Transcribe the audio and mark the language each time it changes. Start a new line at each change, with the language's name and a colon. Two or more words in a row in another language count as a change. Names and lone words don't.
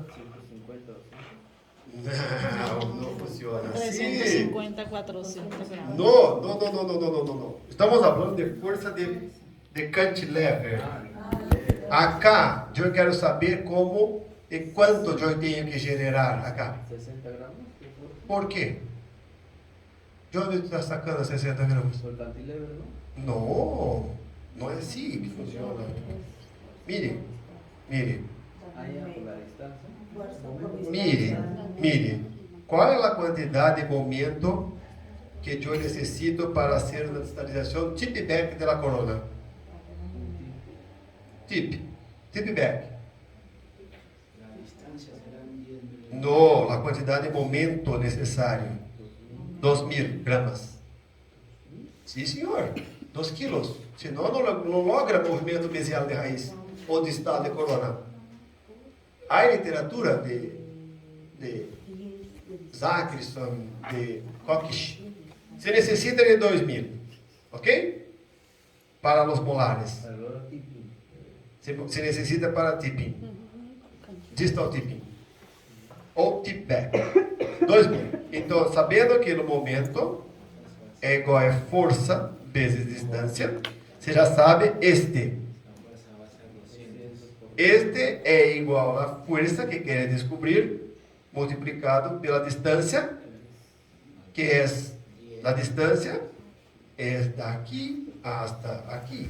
Spanish: 150 o 100.
Portuguese: Não funciona assim. 350, 400 gramas. Não. Estamos falando de força de cantilever. Acá, eu quero saber como e quanto eu tenho que gerar acá.
Spanish: 60 gramos.
Portuguese: Por quê? De onde está sacando 60 gramas?
Spanish: Por cantilever, ¿no?
Portuguese: Não é assim que funciona.
Spanish: Mire. Ahí por la distancia. Mire.
Portuguese: Qual é a quantidade de momento que eu necessito para fazer uma distalização tip-back da corona?
English: Tip-back.
Portuguese: No, a quantidade de momento necessário. 2.000 gramas. Sim, senhor. 2 quilos. Senão não logra movimento mesial de raiz ou de estado de corona. Há literatura de Zachrisson, de Koch. Se necessita de 2.000. Ok? Para os molares. Valor tipping. Se necessita para tipping.
English: Distal tipping.
Portuguese: Ou
English: tip back.
Portuguese: 2.000. Então, sabendo que no momento é igual a força vezes distância, você já sabe este. Este é igual a força que quer descobrir multiplicado pela distância, que é a distância é daqui
Spanish: hasta aqui.